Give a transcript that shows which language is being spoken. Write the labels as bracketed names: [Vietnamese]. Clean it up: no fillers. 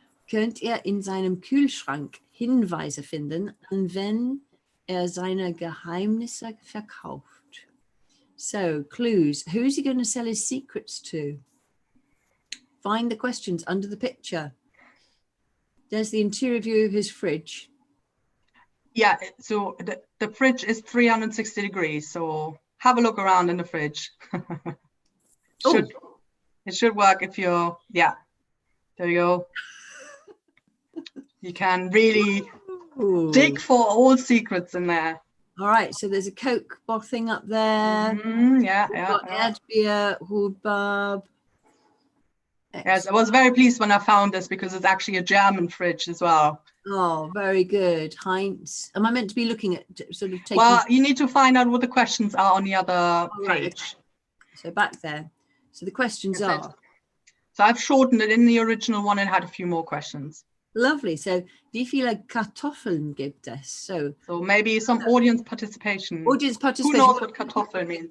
[German] Könnt ihr in seinem Kühlschrank Hinweise finden, an wen seine Geheimnisse verkauft? [English] So, clues. Who's he going to sell his secrets to? Find the questions under the picture. There's the interior view of his fridge. Yeah, so the fridge is 360 degrees, so have a look around in the fridge. It should work if you're, yeah, there you go. You can really dig for all secrets in there. All right, so there's a Coke thing up there. Yeah. [German] Erdbeer, Hubbub. [English] Yes, I was very pleased when I found this because it's actually a German fridge as well. Oh, very good. Heinz. Am I meant to be looking at sort of taking... Well, you need to find out what the questions are on the other page. Right. So back there. So the questions are... So I've shortened it. In the original one, it had a few more questions. Lovely. [German] So, wie viele Kartoffeln gibt es? [English] So maybe some audience participation. Audience participation. Who knows what Kartoffel means?